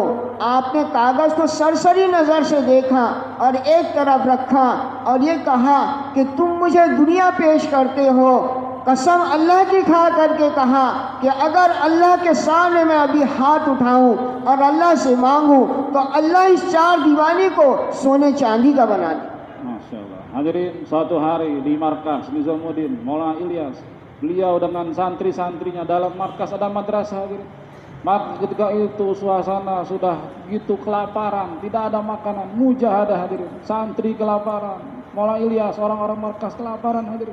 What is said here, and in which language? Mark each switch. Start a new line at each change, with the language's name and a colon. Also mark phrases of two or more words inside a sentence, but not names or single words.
Urdu: آپ نے کاغذ کو سرسری نظر سے دیکھا اور ایک طرف رکھا اور یہ کہا کہ تم مجھے دنیا پیش کرتے ہو. قسم اللہ کی کھا کرکے کہا کہ اگر اللہ کے سامنے میں ابھی ہاتھ اٹھاؤں اور اللہ سے مانگوں تو اللہ اس چار دیوانی کو سونے چاندی کا بنا دے.
Indonesian: Masyaallah. Hadirin, suatu hari di markas Nizamuddin Maulana Ilyas, beliau dengan santri-santrinya dalam markas ada madrasah hadirin. Maka ketika itu suasana sudah gitu kelaparan, tidak ada makanan, mujahadah hadirin. Santri kelaparan, Maulana Ilyas, orang-orang markas kelaparan hadirin.